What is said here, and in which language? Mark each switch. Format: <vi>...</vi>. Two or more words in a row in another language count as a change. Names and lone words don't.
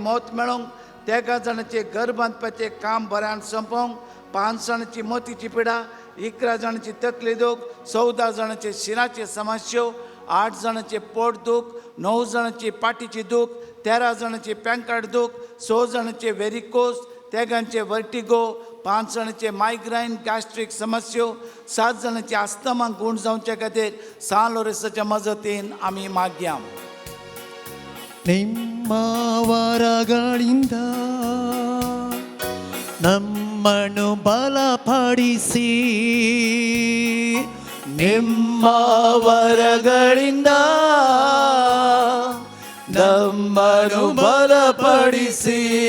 <kok>मौत मेळोंक 13 जाणांचे घर बांदपाचें काम बऱ्यान संपोवंक 5 जाणांची मोतीची पिडा 11 जाणांची तकली दूख 14 जाणांचे शिराचे समस्यो 8 जाणांचे पोट दूख 9 जाणांची पाठीची दूख 13 जाणांची पॅनकार्ड दूख 6 जाणांचे व्हेरिकोज 13 वर्टिगो 5 जाणांचे मायग्रेन गॅस्ट्रीक समस्यो 7 जाणांचे आस्थमा गूण जावचे खातीर सान लोरेसाच्या मजतीन आमी मागया</kok> <kn>ನಿಮ್ಮ ವರಗಳಿಂದ ನಮ್ಮನ್ನು ಬಲಪಡಿಸಿ ನಿಮ್ಮ ವರಗಳಿಂದ ನಮ್ಮನ್ನು ಬಲಪಡಿಸಿ</kn>